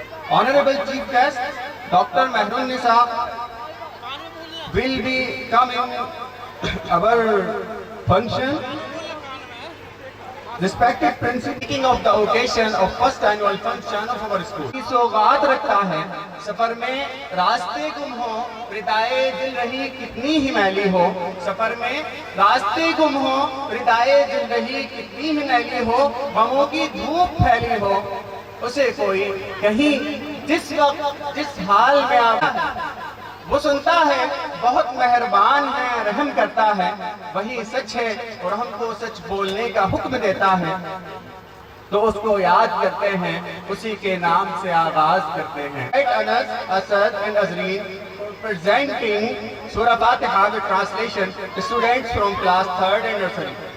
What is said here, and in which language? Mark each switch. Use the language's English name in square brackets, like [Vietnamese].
[English] Honorable Chief Guest, Dr. Mehrun Nisa, will be coming our function. Respected principal, speaking of the occasion of first annual function of our school. [Urdu] سوغات رکھتا ہے سفر میں راستے گم ہو ردائے دل رہی کتنی ہی میلی ہو. سفر میں راستے گم ہو ردائے دل رہی کتنی ہی میلی ہو. غموں کی دھوپ پھیلی ہو اسے کوئی کہیں جس وقت جس حال میں وہ سنتا ہے بہت مہربان ہے رحم کرتا ہے. وہی سچ ہے اور ہم کو سچ بولنے کا حکم دیتا ہے. تو اس کو یاد کرتے ہیں اسی کے نام سے آغاز کرتے ہیں. [English] Anas, Asad and Azreen presenting Surah Fatiha with translation to students from class 3rd and nursery.